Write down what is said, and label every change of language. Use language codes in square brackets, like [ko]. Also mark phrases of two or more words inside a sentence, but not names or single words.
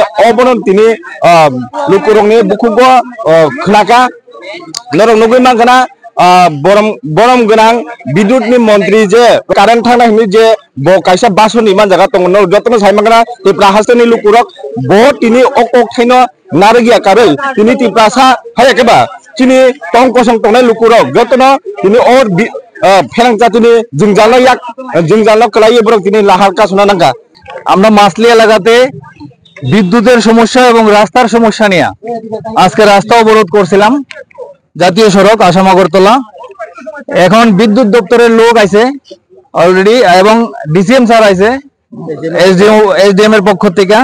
[trp] अबनो तिनि लुकुरंनि बुखुगो खनाका नरं नुगुइ माखाना बरम गनां विद्युतनि मंत्री जे कारेन्ट थांनायनि जे कायसा बासनि मान जागा दङ न जतन साइमागना ते प्राहासनि लुकुरक बहुत तिनि अकक थाइनो नारगिया कारै तिनि ति प्रासा हायकेबा तिनि टंग कसं तंनाय लुकुरक जतन तिनि और फेरां जातिनि जोंजाल कलायो बरक तिनि लाहार कासना नांगा। [bn] আমরা মাসলি এলাকাতে বিদ্যুতের সমস্যা এবং রাস্তার সমস্যা নিয়ে আজকে রাস্তা অবরোধ করছিলাম, জাতীয় সড়ক আসাম আগরতলা। এখন বিদ্যুৎ দপ্তরের লোক আছে অলরেডি এবং ডিসিএম স্যার আছে এসডিএম এর পক্ষ থেকে।